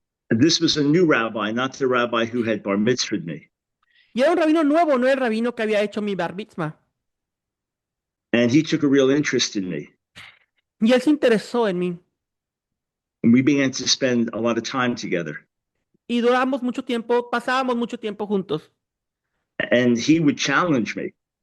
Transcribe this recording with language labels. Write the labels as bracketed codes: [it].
[en] And this was a new rabbi, not the rabbi who had bar mitzvahed me. [es] Y era un rabino nuevo, no el rabino que había hecho mi bar mitzvah. [en] And he took a real interest in me. [es] Y él se interesó en mí. [en] And we began to spend a lot of time together. [es] Y duramos mucho tiempo, pasábamos mucho tiempo juntos. [en] And he would challenge me.